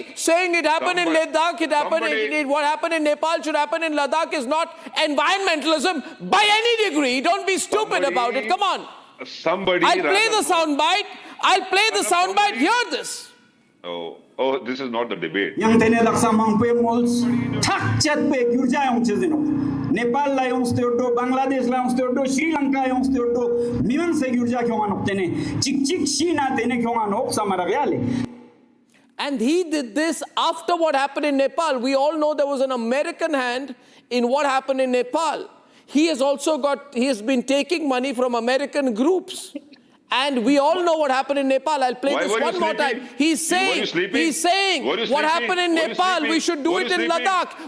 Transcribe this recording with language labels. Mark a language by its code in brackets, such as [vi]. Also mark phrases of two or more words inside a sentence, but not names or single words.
[en] Saying it happened in Ladakh, it happened. What happened in Nepal should happen in Ladakh is not environmentalism by any degree. Don't be stupid about it. Come on. I'll play the soundbite. I'll play the soundbite. Hear this. Oh, this is not the debate. [lbj] Yang tene laksa mangpe mols thak chat pe gyurja yong chezeno. Nepal la yong steodo, Bangladesh la yong steodo, Sri Lanka yong steodo, miwan se gyurja kyongan optene. Chik chik shina tene kyongan op samara reale. [en] And he did this after what happened in Nepal. We all know there was an American hand in what happened in Nepal. He has been taking money from American groups. And we all know what happened in Nepal. I'll play this one more time. He's saying what happened in Nepal, we should do it in Ladakh.